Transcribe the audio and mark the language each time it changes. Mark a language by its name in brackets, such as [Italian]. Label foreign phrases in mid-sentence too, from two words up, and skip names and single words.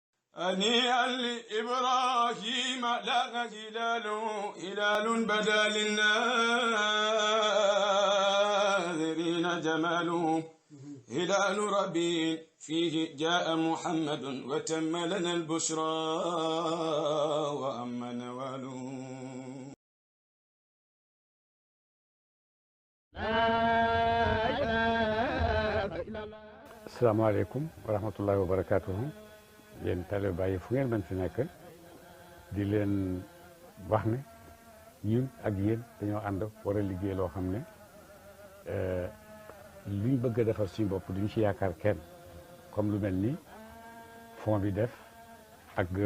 [Arabic] هنيئا لإبراهيم لاغ هلال بدا للناظرين جماله هلال ربيع فيه جاء محمد وتم لنا البشرى وأما نواله. السلام عليكم ورحمة الله وبركاته [Wolof] yéen taalibe Baay fu ngeen mën fi nekk di leen wax ne ñun ak yéen dañoo ànd war a liggéey loo xam ne luñ bëgg a defar suñu bopp duñ ci yaakaar kenn comme lu mel ni fond bi def ak